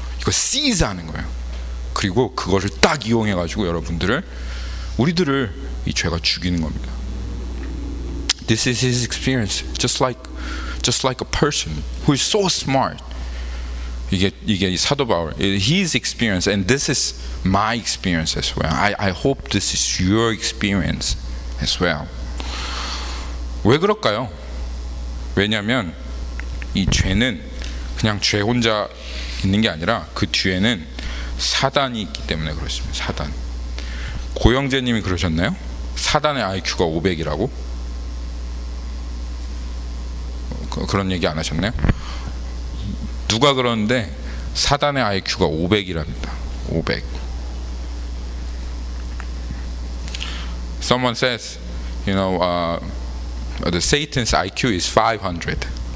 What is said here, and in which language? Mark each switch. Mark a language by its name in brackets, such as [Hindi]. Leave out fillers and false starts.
[Korean] 이거 시즈하는 거예요. 그리고 그거를 딱 이용해가지고 우리들을 이 죄가 죽이는 겁니다. [English] This is his experience, just like a person who is so smart. 이게 사도 바울, his experience, and this is my experience as well. I hope this is your experience as well. [Korean] 왜 그럴까요? 왜냐하면 이 죄는 그냥 죄 혼자 있는 게 아니라 그 뒤에는 사단이 있기 때문에 그렇습니다. 사단. 고영재님이 그러셨나요? 사단의 IQ가 500이라고? 그런 얘기 안 하셨나요? 누가 그러는데 사단의 IQ가 500이랍니다. 500. [English] Someone says, you know, the Satan's IQ is 500.